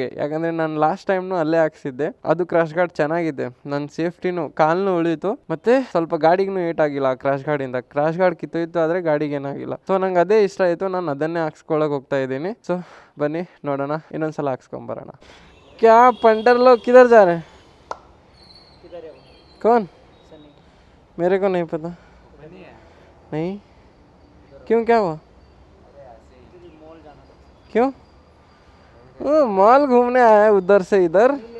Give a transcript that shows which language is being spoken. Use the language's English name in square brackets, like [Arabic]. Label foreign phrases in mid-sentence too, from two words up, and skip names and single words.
[Kannada] ಯಾಕಂದ್ರೆ ನಾನು ಲಾಸ್ಟ್ ಟೈಮ್ನು ಅಲ್ಲೇ ಹಾಕ್ಸಿದ್ದೆ. ಅದು [English] crash guard [Kannada] ಚೆನ್ನಾಗಿದೆ. ನನ್ನ ಸೇಫ್ಟಿನೂ ಕಾಲ್ನು ಉಳಿತು, ಮತ್ತೆ ಸ್ವಲ್ಪ ಗಾಡಿಗೂ ಏಟ್ ಆಗಿಲ್ಲ. [English] crash guard [Kannada] ಇಂದ [English] crash guard [Kannada] ಕಿತ್ತೋಯ್ತು, ಆದ್ರೆ ಗಾಡಿಗೆ ಏನಾಗಿಲ್ಲ. ಸೊ ನಂಗೆ ಅದೇ ಇಷ್ಟ ಆಯ್ತು. ನಾನು ಅದನ್ನೇ ಹಾಕ್ಸ್ಕೊಳಕ್ ಹೋಗ್ತಾ ಇದ್ದೀನಿ. ಸೊ ಬನ್ನಿ ನೋಡೋಣ, ಇನ್ನೊಂದ್ಸಲ ಹಾಕ್ಸ್ಕೊಂಬರೋಣ. [Hindi] ಕ್ಯಾ पंटर लोग किधर जा रहे हैं? कौन? मेरे को नहीं पता. नहीं? क्यों, क्या हुआ? क्यों? वो मॉल घूमने आया है उधर से इधर.